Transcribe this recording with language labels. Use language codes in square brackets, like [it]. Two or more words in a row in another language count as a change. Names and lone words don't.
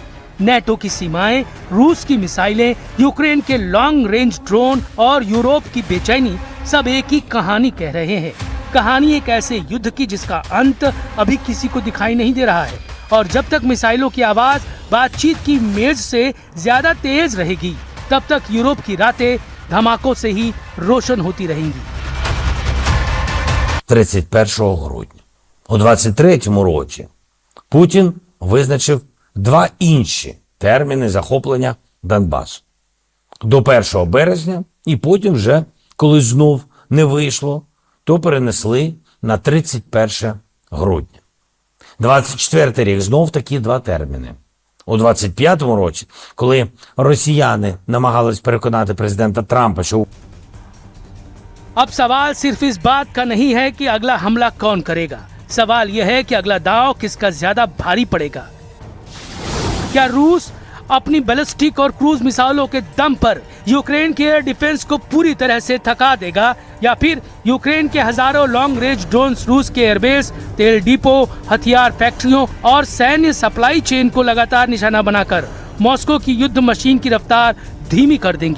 [hi] नेटो की सीमाएं, रूस की मिसाइलें, यूक्रेन के [en] long range drone [hi] और यूरोप की बेचैनी सब एक ही कहानी कह रहे हैं। कहानी एक ऐसे युद्ध की जिसका अंत अभी किसी को दिखाई नहीं दे रहा है, और जब तक मिसाइलों की आवाज बातचीत की मेज से ज्यादा तेज रहेगी, तब तक यूरोप की रातें धमाकों से ही रोशन होती रहेंगी। [uk] 31 грудня. У 23-му році Путін визначив 2 інші терміни захоплення Донбасу. До 1 березня і потім вже, коли знов не вийшло, то перенесли на 31 грудня. 24-й рік знов такі 2 терміни. У 25-му році, коли росіяни намагались переконати президента Трампа, що [hi] अब सवाल सिर्फ इस बात का नहीं है कि अगला हमला कौन करेगा। सवाल यह है कि अगला दांव किसका ज्यादा भारी पड़ेगा। क्या रूस अपनी बैलिस्टिक और क्रूज मिसाइलों के दम पर यूक्रेन के [en] air defense [hi] को पूरी तरह से थका देगा, या फिर यूक्रेन के हजारों [en] long range drones [hi] रूस के एयरबेस, तेल डिपो, हथियार फैक्ट्रियों और सैन्य [en] supply chain [hi] को लगातार निशाना बनाकर मॉस्को की युद्ध मशीन की रफ्तार धीमी कर देंगे।